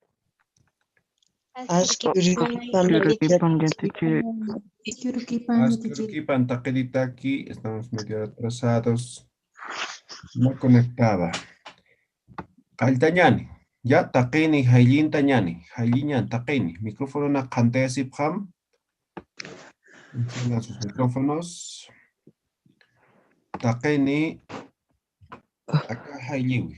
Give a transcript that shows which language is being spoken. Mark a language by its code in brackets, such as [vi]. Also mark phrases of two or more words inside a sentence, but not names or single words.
[ay] Askurukipan taqeditaki. [es] Estamos medio atrasados. No conectada. [ay] Qaltañani. Ya taqini hayllintañani. Haylliñan taqini. Micrófono na qantayasipqam. [es] Enciendan sus micrófonos. [ay] Taqini. Acá haylliwi.